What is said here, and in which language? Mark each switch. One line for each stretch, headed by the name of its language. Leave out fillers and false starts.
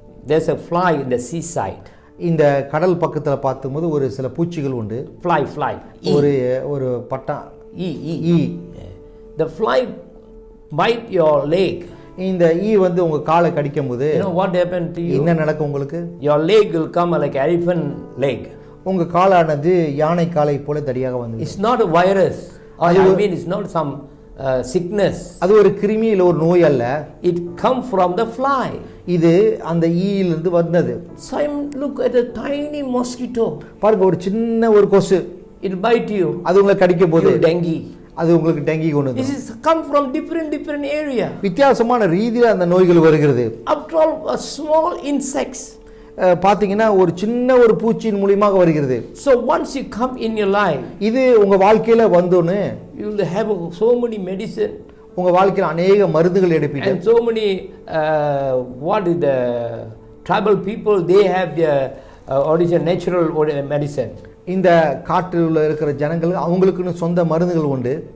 English: there's a fly in the seaside.
Tamil: இந்த கடல் பக்கத்துல பார்க்கும்போது ஒரு சில பூச்சிகள் உண்டு.
English: Fly.
Tamil: ஒரு பட்டா
English: E. The fly bite your leg.
Tamil: இந்த வந்து உங்க காலை கடிக்கும் போது
English: You know what happened to you?
Tamil: என்ன நடக்கும் உங்களுக்கு?
English: Your leg will come like elephant leg.
Tamil: உங்க காலானது யானை காலை போல தடியாக வந்து.
English: It's not a virus. I mean, it's not some sickness.
Tamil: அது ஒரு கிருமி இல்ல ஒரு நோய் அல்ல.
English: It come from the fly.
Tamil: இது அந்த ஈயிலிருந்து வந்தது.
English: So look at a tiny mosquito.
Tamil: பாருங்க ஒரு சின்ன ஒரு கொசு.
English: It bite you.
Tamil: அது உங்களை கடிக்கும் போது
English: dengue.
Tamil: அது உங்களுக்கு டெங்கி கொண்டு
English: This is come from different area.
Tamil: வித்தியாசமான ரீதியில அந்த நோய்கள் வருகிறது.
English: After all, a small insects.
Tamil: பாத்தீங்கன்னா ஒரு சின்ன ஒரு பூச்சியின் மூலமாக வருகிறது.
English: So once you come in your life,
Tamil: இது உங்க வாழ்க்கையில வந்தோனே
English: you will have so many medicine.
Tamil: உங்க வாழ்க்கையில அநேக மருந்துகள் எடுப்பீங்க.
English: And so many what is the tribal people, they have their original natural medicine.
Tamil: இந்த காட்டில் இருக்கிற ஜனங்கள் அவங்களுக்குன்னு சொந்த மருந்துகள் உண்டு.